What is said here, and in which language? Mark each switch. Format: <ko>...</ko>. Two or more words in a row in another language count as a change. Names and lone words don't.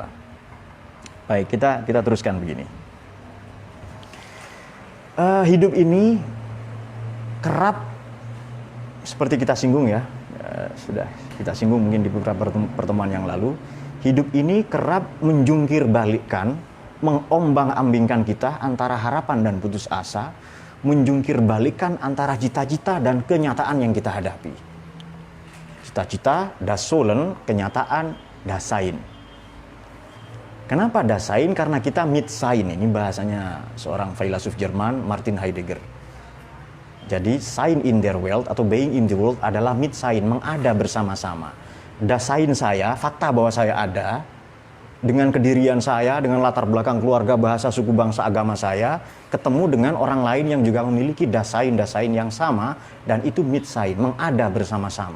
<id>Baik, kita teruskan begini. Hidup ini kerap seperti kita singgung ya, sudah kita singgung mungkin di beberapa pertemuan yang lalu. Hidup ini kerap menjungkir balikkan, mengombang-ambingkan kita antara harapan dan putus asa, menjungkir balikkan antara cita-cita dan kenyataan yang kita hadapi. Cita-cita,</id> <de>das Sollen, kenyataan, das Sein.</de> <id>Kenapa</id> <de>das Sein?</de> <id>Karena kita</id> <de>mit Sein,</de> <id>ini bahasanya seorang filosof Jerman, Martin Heidegger. Jadi,</id> <de>Sein in der Welt atau</de> <en>being in the world</en> <de>adalah mit Sein,</de> <id>mengada bersama-sama.</id> <de>Das Sein</de> <id>saya, fakta bahwa saya ada, dengan kedirian saya, dengan latar belakang keluarga, bahasa, suku, bangsa, agama saya, ketemu dengan orang lain yang juga memiliki</id> <de>das Sein</de> <id>yang sama, dan itu</id> <de>mit Sein,</de> <id>mengada bersama-sama.</id>